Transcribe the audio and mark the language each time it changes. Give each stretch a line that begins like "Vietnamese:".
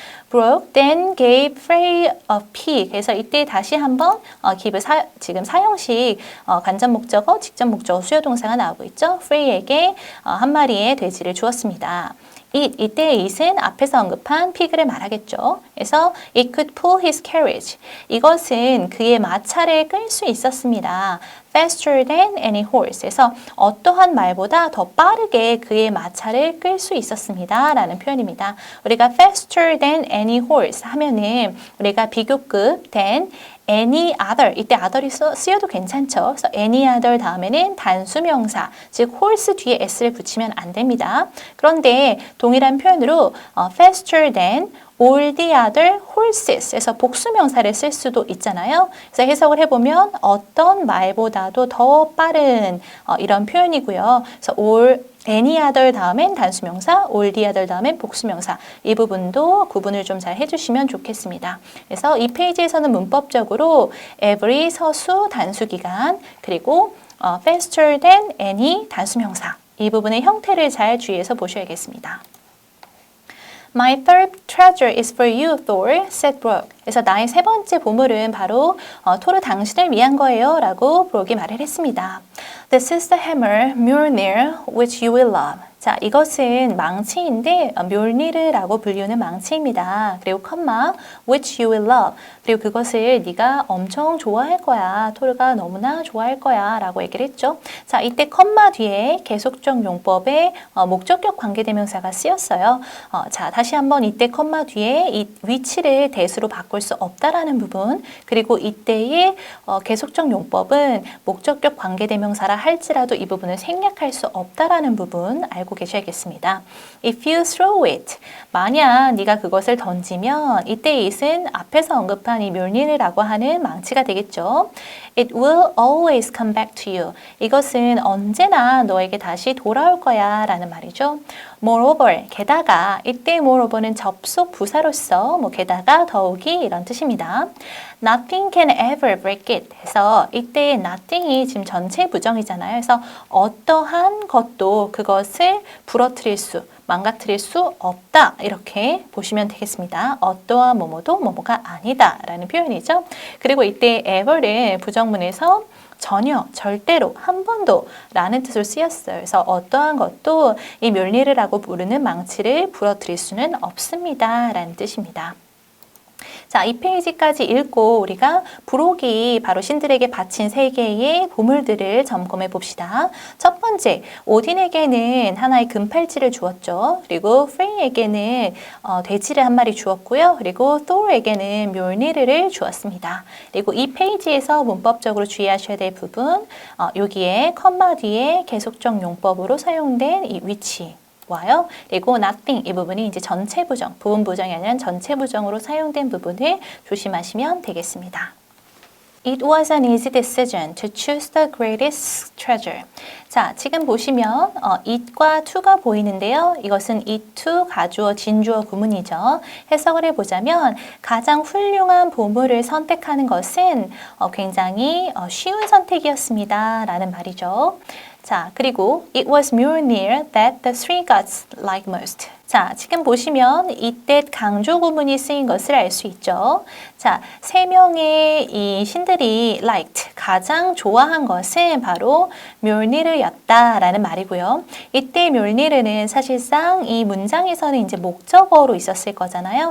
English: broke, then gave, fray of pig.
Korean: 그래서 이때 다시 한번 give 지금 사형식 간접 목적어, 직접 목적어, 수요 동사가 나오고 있죠. fray에게 한 마리의 돼지를 주었습니다. 이때의 it은 앞에서 언급한 pig를 말하겠죠.
English: 그래서 it could pull his carriage.
Korean: 이것은 그의 마차를 끌 수 있었습니다.
English: faster than any horse.
Korean: 그래서 어떠한 말보다 더 빠르게 그의 마차를 끌 수 있었습니다. 라는 표현입니다. 우리가
English: faster than any horse
Korean: 하면은 우리가 비교급 than any other, 이때 other이 쓰여도 괜찮죠. 그래서 any other 다음에는 단수명사, 즉 horse 뒤에 s를 붙이면 안 됩니다. 그런데 동일한 표현으로
English: faster than all the other horses
Korean: 에서 복수명사를 쓸 수도 있잖아요. 그래서 해석을 해보면 어떤 말보다도 더 빠른 이런 표현이고요. 그래서 any other 다음엔 단수명사,
English: all the other
Korean: 다음엔 복수명사 이 부분도 구분을 좀 잘 해주시면 좋겠습니다. 그래서 이 페이지에서는 문법적으로 every 서수 단수기간 그리고 faster than any 단수명사 이 부분의 형태를 잘 주의해서 보셔야겠습니다.
English: My third treasure is for you, Thor, said Brooke.
Korean: 그래서 나의 세 번째 보물은 바로 토르 당신을 위한 거예요 라고 브록이 말을 했습니다.
English: This is the hammer, Mjolnir, which you will love.
Korean: 자, 이것은 망치인데 묠니르라고 불리우는 망치입니다. 그리고 컴마,
English: which you will love.
Korean: 그리고 그것을 네가 엄청 좋아할 거야. 토르가 너무나 좋아할 거야 라고 얘기를 했죠. 자, 이때 컴마 뒤에 계속적 용법의 목적격 관계대명사가 쓰였어요. 자, 다시 한번 이때 컴마 뒤에 이 위치를 대수로 바꿀 수 없다라는 부분 그리고 이때의 계속적 용법은 목적격 관계대명사라 할지라도 이 부분을 생략할 수 없다라는 부분 알고 계셔야겠습니다.
English: If you throw it,
Korean: 만약 네가 그것을 던지면 이때 it은 앞에서 언급한 이 묠니르라고 하는 망치가 되겠죠.
English: It will always come back to you.
Korean: 이것은 언제나 너에게 다시 돌아올 거야 라는 말이죠. Moreover, 게다가 이때 moreover는 접속 부사로서 게다가 더욱이 이런 뜻입니다.
English: Nothing can ever break it.
Korean: 해서 이때 nothing이 지금 전체 부정이잖아요. 그래서 어떠한 것도 그것을 부러뜨릴 수, 망가뜨릴 수 없다. 이렇게 보시면 되겠습니다. 어떠한 뭐뭐도 뭐뭐가 아니다 라는 표현이죠. 그리고 이때 ever를 부정문에서 전혀, 절대로, 한 번도 라는 뜻으로 쓰였어요. 그래서 어떠한 것도 이 묠니르라고 부르는 망치를 부러뜨릴 수는 없습니다. 라는 뜻입니다. 자, 이 페이지까지 읽고 우리가 부록이 바로 신들에게 바친 세 개의 보물들을 점검해 봅시다. 첫 번째, 오딘에게는 하나의 금팔찌를 주었죠. 그리고 프레이에게는 돼지를 한 마리 주었고요. 그리고 토르에게는 멸니르를 주었습니다. 그리고 이 페이지에서 문법적으로 주의하셔야 될 부분, 여기에 컴마 뒤에 계속적 용법으로 사용된 이 위치. 와요. 그리고 nothing 이 부분이 이제 전체 부정, 부분 부정이 아니라 전체 부정으로 사용된 부분을 조심하시면 되겠습니다.
English: It was an easy decision to choose the greatest treasure.
Korean: 자, 지금 보시면 it과 to가 보이는데요. 이것은 it to 가주어, 진주어 구문이죠. 해석을 해보자면 가장 훌륭한 보물을 선택하는 것은 굉장히 쉬운 선택이었습니다. 라는 말이죠.
English: 자, 그리고 it was Mjolnir that the three gods liked most.
Korean: 자, 지금 보시면 이때 강조 구문이 쓰인 것을 알 수 있죠. 자, 세 명의 이 신들이 liked, 가장 좋아한 것은 바로 멸니르였다라는 말이고요. 이때 멸니르는 사실상 이 문장에서는 이제 목적어로 있었을 거잖아요.